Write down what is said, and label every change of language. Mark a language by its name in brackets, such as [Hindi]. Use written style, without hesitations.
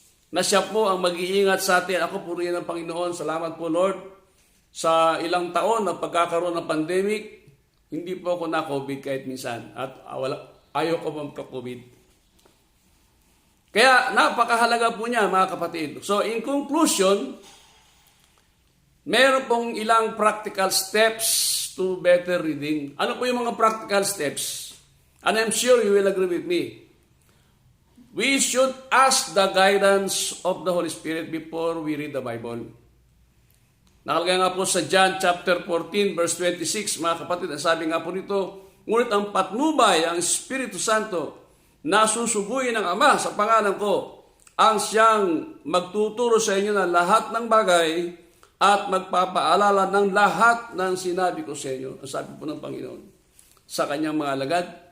[Filipino] Na siya po ang mag-iingat sa atin. Ako purihin ng Panginoon. Salamat po Lord. Sa ilang taon na pagkakaroon ng pandemic, hindi po ako na-COVID kahit minsan. At ayaw ko magka-COVID. Kaya napakahalaga po niya mga kapatid. [English] So in conclusion, [Filipino] meron pong ilang [English] practical steps to better reading. [Filipino] Ano po yung mga [English] practical steps? And I'm sure you will agree with me. We should ask the guidance of the Holy Spirit before we read the Bible. [Filipino] Nakalagay nga po sa John chapter 14 verse 26, mga kapatid, ang sabi nga po nito, ngunit ang patnubay, ang Espiritu Santo, na susuguin ng Ama sa pangalan ko, ang siyang magtuturo sa inyo ng lahat ng bagay at magpapaalala ng lahat ng sinabi ko sa inyo. Ang sabi po ng Panginoon sa kanyang mga alagad.